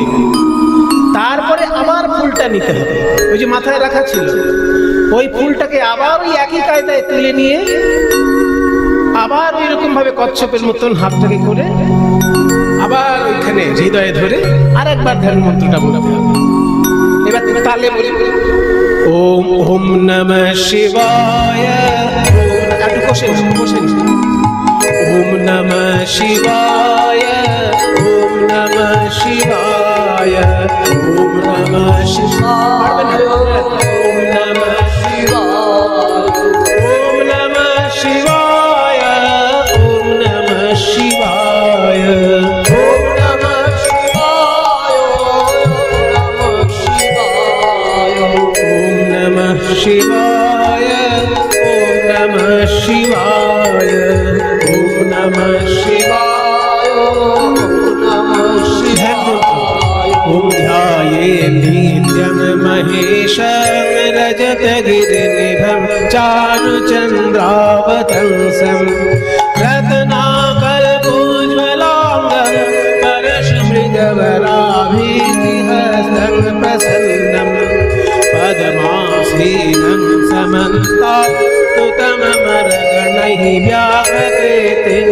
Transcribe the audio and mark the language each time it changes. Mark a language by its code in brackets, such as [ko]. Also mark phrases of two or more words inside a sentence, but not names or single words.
[bn] তারপরে আবার ফুলটা নিতে হবে, ওই যে মাথায় রাখা ছিল ওই ফুলটাকে আবার ওই একই কায়দায় তুলে নিয়ে আবার ওই রকম ভাবে কচ্ছপের মতন হাতটাকে করে আবার ওইখানে হৃদয়ে ধরে আর একবার ধ্যান মন্ত্রটা বলতে হবে। এবার তালে বলি [sa] ওম ওম নমঃ শিবায়, [bn] একটু বসে [sa] ওম নমঃ শিবায়, ওম নমঃ শিবায়, ওম নমঃ শিবায়, ওম নমঃ শিবায়, ওম নমঃ শিবায়, ওম নমঃ শিবায়, ওম নমঃ শিবায়, ওম নমঃ শিবায়, ওম নমঃ শিবায়, ওম ধ্যায়ে নিত্যং মহেশং রজতগিরিনিভং চারুচন্দ্রাবতংসং রত্নাকল্পোজ্জ্বলাঙ্গং परशुमृगवराभीतिहस्तं प्रसन्नं पद्मासीनं समन्तात्तुतममरगणैः व्याहृतेन